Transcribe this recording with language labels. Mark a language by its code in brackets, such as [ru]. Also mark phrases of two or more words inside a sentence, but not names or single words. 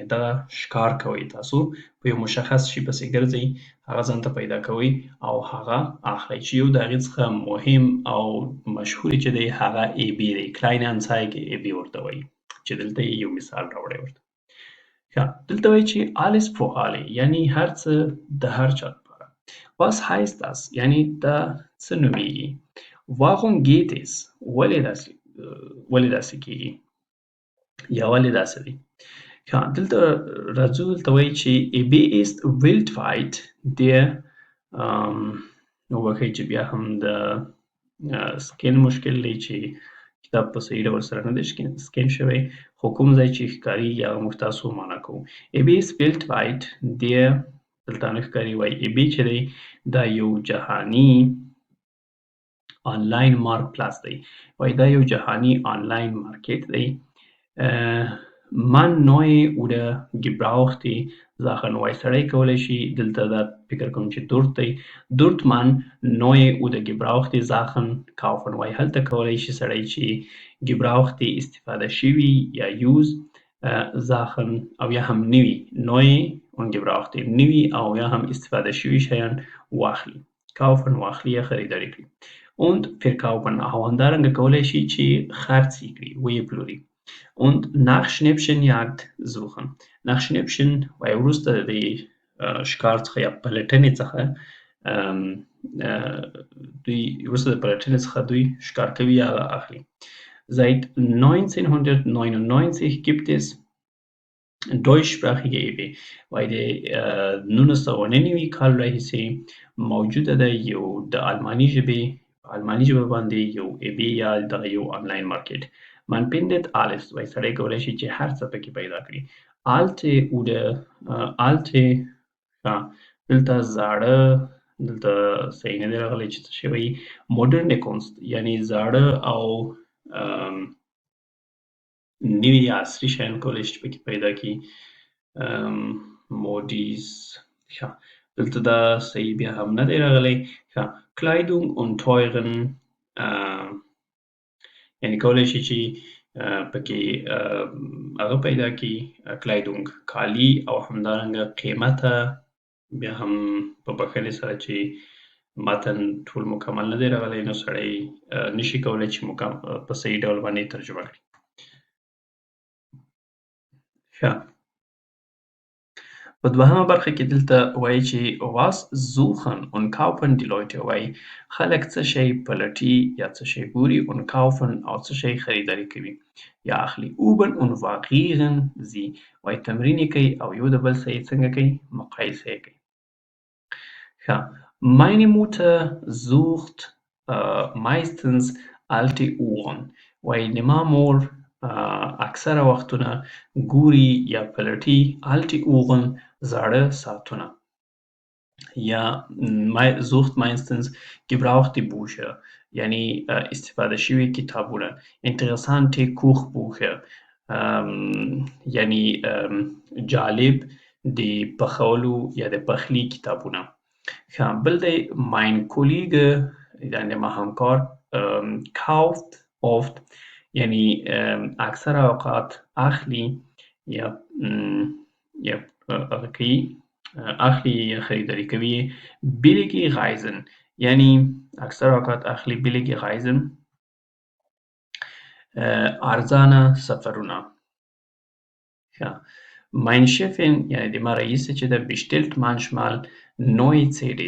[ps] دغه ښکار کوئ تاسو په یو مشخص شي پسې ګرځئ هغه ځان ته پیدا کوئ او هغه اخلئ چې یو د هغې څخه مهم او مشهور چې دی هغه ای بي دی کلاین انزایګې ای بي ورته وایي چې دلته یې یو مثال راوړی ورته ښه دلته وایي چې [de] alles für alle [ps] یعنی هر څه د هر چا لپاره [de] was heißt das [ps] یعنی دا څه نومیږي [de] warum geht es [ps] ولې داسې کیږي یا ولې داسې دی ښه دلته راځو دلته وایي چې [de] EB ist weltweit der [ps] وبښئ چې بیا هم د سکین مشکل دی چې کتاب په صحیح ډول سره نه دی سکین شوی خو کوم ځای چې ښکارېږي هغه موږ تاسو معنا کوو [de] EB ist weltweit der [ps] دلته نه ښکاري وایي EB چې دی دا یو جهاني [de] Online Markt Platz [ps] دی وایي دا یو جهاني [en] online market [ps] دی [de] man neue oder gebrauchte Sachen [ps] وایي سړی کولی شي دلته دا فکر کوم چې dort دی dort [de] man neue oder gebrauchte Sachen kaufen [ps] وایي هلته کولی شي سړی چې gebrauchte استفاده شوي یا use Sachen او یا هم نوي [de] neue und gebrauchte [ps] نوي او یا هم استفاده شوي شیان واخلي kaufen واخلي یا خریداري کړي [de] und verkaufen [ps] او همدارنګه کولی شي چې خرڅ یې کړي ویې پلوري [de] und nach Schnäppchenjagd suchen. Nach Schnäppchen [ps] وایي وروسته د ښکار څخه یا پلټنې څخه دوی وروسته د پلټنې څخه دوی ښکار کوي یا اخلي. [de] Seit 1999 gibt es Deutsch Sprache EB [ps] وایي د 1999 کال راهیسې موجوده ده یو د آلماني ژبې په آلماني ژبه باندې یو EB یا دغه یو [en] online market [de] Man findet alles [ps] وایي سړی کولی شي چې هر څه پکې پیدا کړي [de] alte oder alte [ps] دلته زاړه دلته صحیح نه دی راغلی چې څه شوی [de] moderne Kunst [ps] یعنی زاړه او نوي عصري شیان کولی شي چې پکې پیدا کړي مودیز دلته دا صحیح بیا هم نه دی راغلی [de] Kleidung und teuren [ps] یعنی کولی شي چې پکې هغه پیدا کړي کلایدونګ کالي او همدارنګه قیمته بیا هم په بښنې سره چې متن ټول مکمل نه دی راغلی نو سړی نشي کولی چې په صحیح ډول باندې ترجمه کړي ښه په دوهمه برخه کې دلته وایي چې [de] was suchen und kaufen die Leute [ps] وایي خلک څه شی پلټي یا څه شی ګوري [de] und kaufen [ps] او څه شی خریداري کوي یا اخلي [de] üben und variieren [ps] sie وایي تمرین یې کوي او یو د بل سره یې څنګه کوي مقایسه یې کوي ښه [de] meine Mutter sucht meistens alte Uhren [ps] وایي زما مور اکثره وختونه ګوري یا پلټي [de] alte Uhren [ps] زاړه ساعتونه یا [de] sucht meistens gebrauchte Bücher [ps] یعنی استفاده شوي کتابونه [de] interessante Kochbücher [ps] یعنی جالب د پخولو یا د پخلي کتابونه بل دی [de] mein Kollege [ps] یعنی ما همکار [de] kauft oft [ps] یعنی اکثر اوقات اخلي یا اخلي یا خریداری کوي [de] billige Reisen [ps] یعنی اکثر اوقات اخلي [de] billige Reisen [ps] ارزانه سفرونه [de] mein Chefin [ps] یعنی د ما رئیسه چې ده [de] bestellt manchmal neue CDs